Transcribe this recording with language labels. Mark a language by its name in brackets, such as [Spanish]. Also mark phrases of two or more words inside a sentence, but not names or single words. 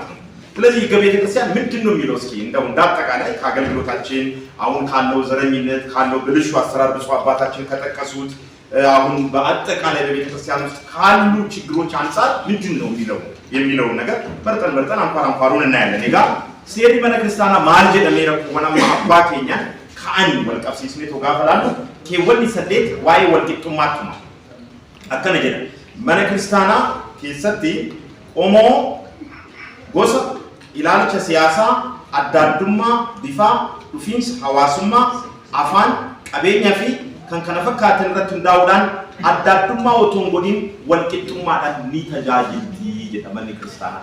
[Amharic] ነው። ስለዚህ ህገ ቤተ ክርስቲያን ምንድነው የሚለው እስኪ እንደው እንዳጠቃላይ ከአገልግሎታችን አሁን ካለው ዘረኝነት ካለው ብልሹ አሰራር ብፁዕ አባታችን ከጠቀሱት አሁን በአጠቃላይ በቤተ ክርስቲያን ውስጥ ካሉ ችግሮች አንፃር ምንድነው የሚለው ነገር መርጠን አንኳሩን እናያለን። [Oromo] ይጋ seerri mana kiristaanaa maal jedhamee wanama abbaa keenya ka'anii wal qabsiisnee togaafalaatu keewwanni 8 waa'ee wal qixxummaatuma akkana jedha mana kiristaanaa keessatti qomoo gosa ilaalcha siyaasaa adda addummaa bifaa dhufiinsa hawaasummaa afaan qabeenyaa fi kan kana fakkaatan irratti hundaa'uudhaan adda addummaa otoo hin godhin wal qixxummaadhaan ni tajaajilti jedha manni kiristaanaa.